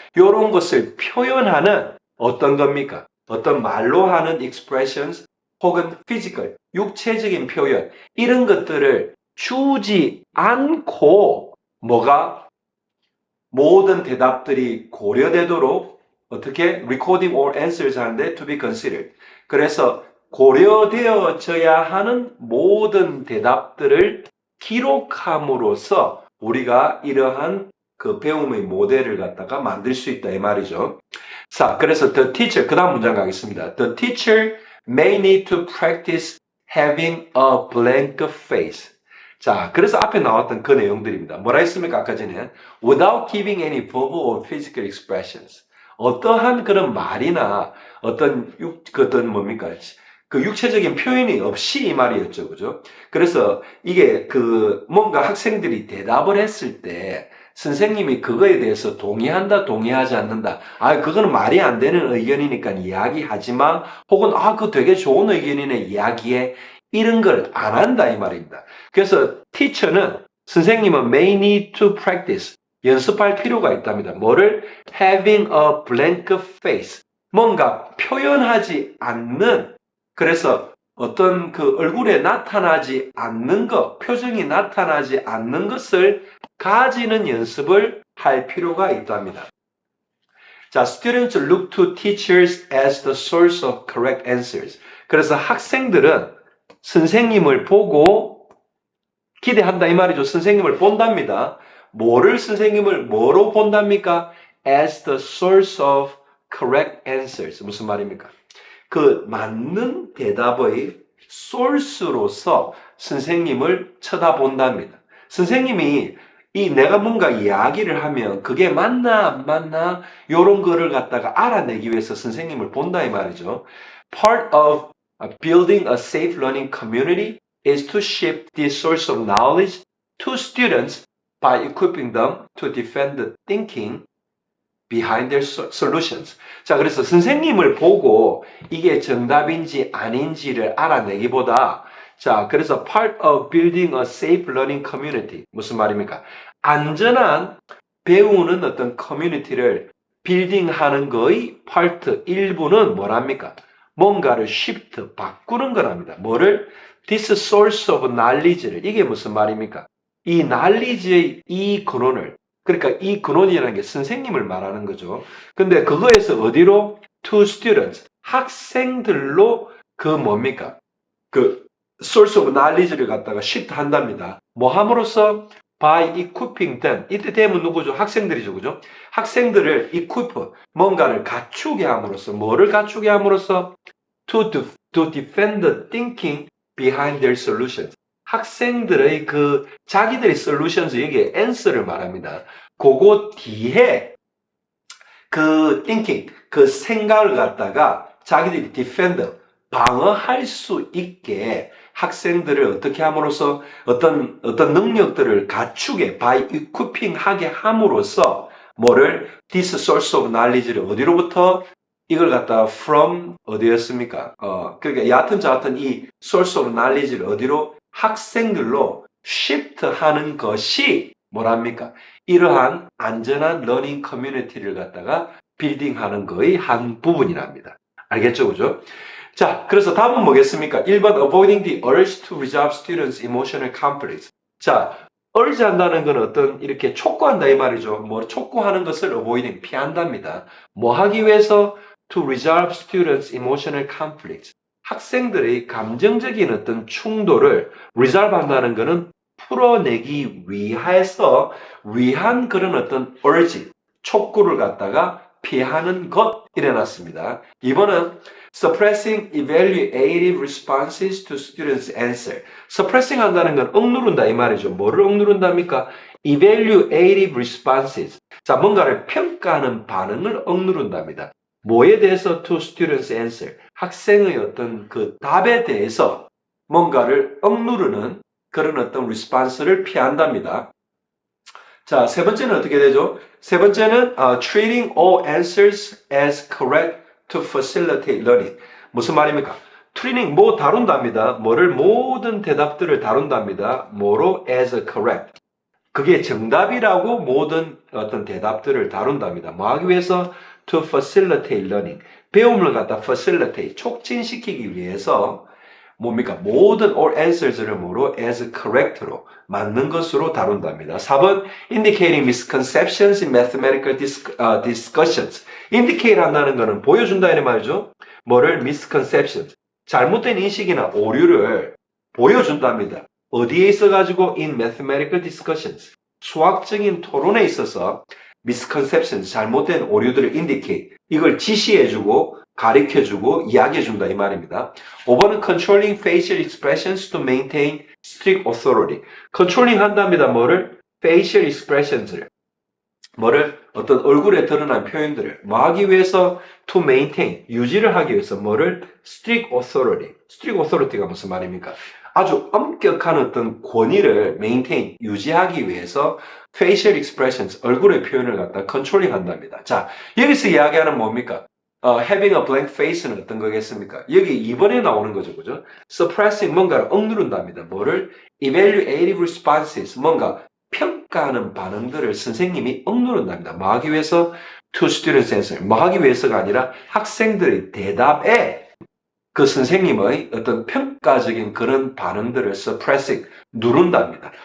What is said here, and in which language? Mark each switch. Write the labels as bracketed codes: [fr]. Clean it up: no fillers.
[ko] 이런 것을 표현하는 어떤 겁니까? 어떤 말로 하는 expressions 혹은 physical, 육체적인 표현 이런 것들을 주지 않고 뭐가 모든 대답들이 고려되도록 어떻게 [en] recording all answers [ko] 하는데 [en] to be considered. [ko] 그래서 고려되어져야 하는 모든 대답들을 기록함으로써 우리가 이러한 그 배움의 모델을 갖다가 만들 수 있다 이 말이죠. 자, 그래서 the teacher, 그 다음 문장 가겠습니다. [en] The teacher may need to practice having a blank face. [ko] 자, 그래서 앞에 나왔던 그 내용들입니다. 뭐라 했습니까? 아까 전에 [en] without giving any verbal or physical expressions. [ko] 어떠한 그런 말이나 어떤 뭡니까? 그 육체적인 표현이 없이 이 말이었죠. 그죠? 그래서 이게 뭔가 학생들이 대답을 했을 때 선생님이 그거에 대해서 동의한다, 동의하지 않는다. 아, 그거는 말이 안 되는 의견이니까 이야기하지 마. 혹은, 그거 되게 좋은 의견이네, 이야기해. 이런 걸 안 한다, 이 말입니다. [en] 그래서 teacher는, 선생님은 may need to practice. [ko] 연습할 필요가 있답니다. [en] 뭐를? having a blank face. [ko] 뭔가 표현하지 않는, 그래서 어떤 그 얼굴에 나타나지 않는 것, 표정이 나타나지 않는 것을 가지는 연습을 할 필요가 있답니다. [en] 자, students look to teachers as the source of correct answers. [ko] 그래서 학생들은 선생님을 보고 기대한다 이 말이죠. 선생님을 본답니다. 선생님을 뭐로 본답니까? [en] As the source of correct answers. [ko] 무슨 말입니까? 그 맞는 대답의 source로서 선생님을 쳐다본답니다. 선생님이 내가 뭔가 이야기를 하면 그게 맞나 안 맞나 이런 거를 갖다가 알아내기 위해서 선생님을 본다 이 말이죠. [en] Part of building a safe learning community is to shift the source of knowledge to students by equipping them to defend the thinking behind their solutions. [ko] 자, 그래서 선생님을 보고 이게 정답인지 아닌지를 알아내기보다 자, 그래서 [en] part of building a safe learning community. [ko] 무슨 말입니까? 안전한 배우는 어떤 커뮤니티를 빌딩하는 거의 part 일부는 뭐랍니까? 뭔가를 shift, 바꾸는 거랍니다. 뭐를? [en] This source of knowledge를. [ko] 이게 무슨 말입니까? 이 knowledge의 이 근원을 그러니까 이 근원이라는 게 선생님을 말하는 거죠. 근데 그거에서 어디로? [en] To students. [ko] 학생들로 뭡니까? [en] source of knowledge를 갖다가 shift 한답니다. [ko] 뭐 함으로써? [en] By equipping them. [ko] 이때 them은 누구죠? 학생들이죠. 그죠? 학생들을 equip, 뭔가를 갖추게 함으로써, 뭐를 갖추게 함으로써? [en] To defend the thinking behind their solutions. [ko] 학생들의 자기들의 solutions, 이게 answer를 말합니다. 그거 뒤에 thinking, 생각을 갖다가 자기들이 defend, 방어할 수 있게 학생들을 어떻게 함으로써 어떤 능력들을 갖추게 [en] by equipping [ko] 하게 함으로써 뭐를 [en] this source of knowledge [ko] 를 어디로부터 이걸 갖다가 from 어디였습니까? 그러니까 여하튼 저하튼 이 [en] source of knowledge [ko] 를 어디로 학생들로 shift 하는 것이 뭐랍니까? 이러한 안전한 러닝 커뮤니티를 갖다가 빌딩하는 거의 한 부분이랍니다. 알겠죠? 그죠? 자, 그래서 답은 뭐겠습니까? 1번 [en] avoiding the urge to resolve students' emotional conflicts. 자, [ko] urge 한다는 건 어떤 이렇게 촉구한다 이 말이죠. 뭐 촉구하는 것을 avoiding 피한답니다. 뭐 하기 위해서 [en] to resolve students' emotional conflicts. [ko] 학생들의 감정적인 어떤 충돌을 resolve 한다는 것은 풀어내기 위한 그런 어떤 urge, 촉구를 갖다가 피하는 것 일어났습니다. [en] 이번은 suppressing evaluative responses to students' answer. [ko] suppressing 한다는 건 억누른다 이 말이죠. 뭐를 억누른답니까? [en] evaluative responses. [ko] 자, 뭔가를 평가하는 반응을 억누른답니다. 뭐에 대해서 [en] to students' answer? [ko] 학생의 어떤 그 답에 대해서 뭔가를 억누르는 그런 어떤 response를 피한답니다. 자, 세 번째는 어떻게 되죠? 세 번째는 [en] treating all answers as correct to facilitate learning. [ko] 무슨 말입니까? treating 뭐 다룬답니다. 뭐를 모든 대답들을 다룬답니다. [en] 뭐로 as correct. [ko] 그게 정답이라고 모든 어떤 대답들을 다룬답니다. 뭐 하기 위해서 [en] to facilitate learning. [ko] 배움을 갖다 facilitate 촉진시키기 위해서 뭡니까? 모든 [en] all answers [ko] 를 뭐로 [en] as correct [ko] 로 맞는 것으로 다룬답니다. [en] 4번 indicating misconceptions in mathematical discussions. [ko] indicate 한다는 것은 보여준다 이런 말이죠. 뭐를 misconceptions. 잘못된 인식이나 오류를 보여준답니다. 어디에 있어가지고 [en] in mathematical discussions. [ko] 수학적인 토론에 있어서 misconceptions, 잘못된 오류들을 indicate. 이걸 지시해주고 가르쳐주고 이야기해준다 이 말입니다. [en] 5번은 controlling facial expressions to maintain strict authority. [ko] controlling 한답니다. 뭐를? [en] facial expressions [ko] 를. 뭐를? 어떤 얼굴에 드러난 표현들을 뭐 하기 위해서 to maintain, 유지를 하기 위해서 뭐를? [en] strict authority. [ko] strict authority가 무슨 말입니까? 아주 엄격한 어떤 권위를 maintain, 유지하기 위해서 facial expressions, 얼굴의 표현을 갖다 controlling 한답니다. 자, 여기서 이야기하는 뭡니까? [en] having a blank face는 [ko] 어떤 거겠습니까? 여기 2번에 나오는 거죠, 그죠? suppressing, 뭔가를 억누른답니다. 뭐를? evaluative responses, 뭔가 평가하는 반응들을 선생님이 억누른답니다. 뭐 하기 위해서? [en] to students answer. [ko] 뭐 하기 위해서가 아니라 학생들의 대답에 그 선생님의 어떤 평가적인 그런 반응들을 suppressing, 누른답니다.